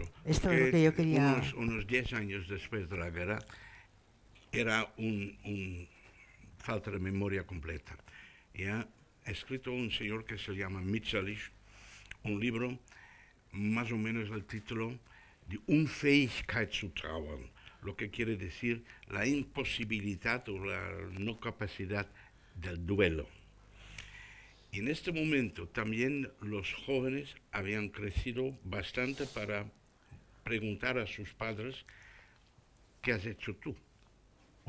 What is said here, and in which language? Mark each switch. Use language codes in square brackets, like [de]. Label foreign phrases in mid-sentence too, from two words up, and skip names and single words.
[es] Esto es lo que yo quería... Unos 10 años después de la guerra era un falta de memoria completa. Y ha escrito un señor que se llama Mitscherlich un libro, más o menos el título, de [de] Unfähigkeit zu trauern, [es] lo que quiere decir la imposibilidad o la no capacidad del duelo. Y en este momento también los jóvenes habían crecido bastante para preguntar a sus padres, ¿qué has hecho tú?